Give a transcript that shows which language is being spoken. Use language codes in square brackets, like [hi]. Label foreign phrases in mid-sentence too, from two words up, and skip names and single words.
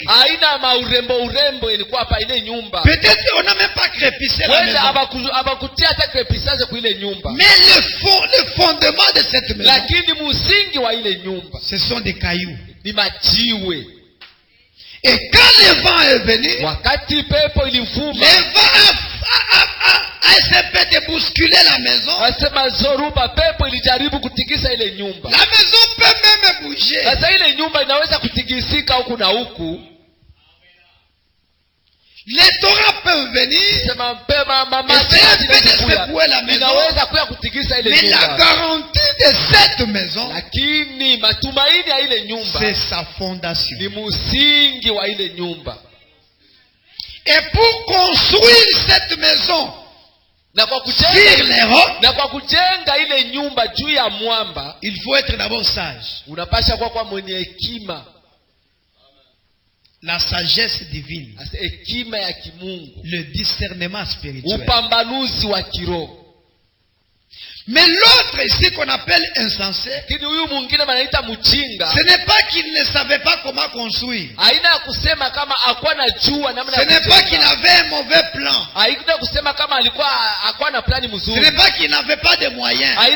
[sw] Haina urembo ilikuwa hapa ile nyumba. [fr] Peut-être on n'a même pas crépissé la maison. [sw] Abakutia hata crépissage kwa ile nyumba. [fr] Mais le fondement de cette maison, [sw] lakini musingi wa ile nyumba, [fr] ce sont des cailloux. [sw] Ni majiwe. [fr] Et quand le vent est venu, [sw] wakati pepo ilivuma, [fr] le vent a essayé de bousculer la maison. [sw] Asema zoruba pepo ilijaribu kutikisa ile nyumba. [fr] La maison peut même bouger. [sw] Sasa ile nyumba inaweza kutikisika huku na huku. [fr] Les torrents peuvent venir. [sw] Sema mpema mama [fr] secouer la maison. [sw] Inaweza kuya kutikisa ile nyumba. [fr] Mais la garantie de cette maison, [sw] lakini matumaini ya ile nyumba, [fr] c'est sa fondation. [sw] Ni musingi wa ile nyumba. [fr] Et pour construire cette maison sur les rocs, [sw] na kwa kujenga ile nyumba juu ya mwamba, [fr] il faut être d'abord sage. [sw] Unapasha kwa mwenye hekima. [fr] La sagesse divine. [sw] Hekima ya kimungu. [fr] Le discernement spirituel. [sw] Upambanuzi wa kiroho. [fr] Mais l'autre ici qu'on appelle insensé, ce n'est pas qu'il ne savait pas comment construire. Ce n'est pas qu'il avait un mauvais plan. Ce n'est pas qu'il n'avait pas de moyens.